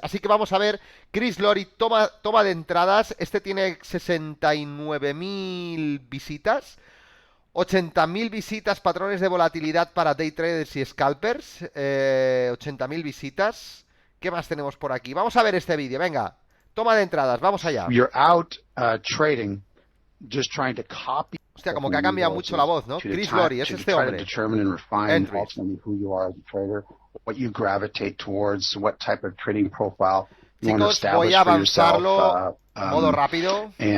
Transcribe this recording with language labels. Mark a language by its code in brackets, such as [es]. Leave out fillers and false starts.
[es] Así que vamos a ver, Chris Lori toma de entradas. Este tiene 69.000 visitas, 80.000 visitas, patrones de volatilidad para day traders y scalpers, 80.000 visitas. ¿Qué más tenemos por aquí? Vamos a ver este vídeo, venga, toma de entradas, vamos allá. [en] You're out trading, just trying to copy. [es] Hostia, como que ha cambiado mucho la voz, ¿no? Chris Lori, es este hombre. Chicos, voy a avanzarlo modo rápido.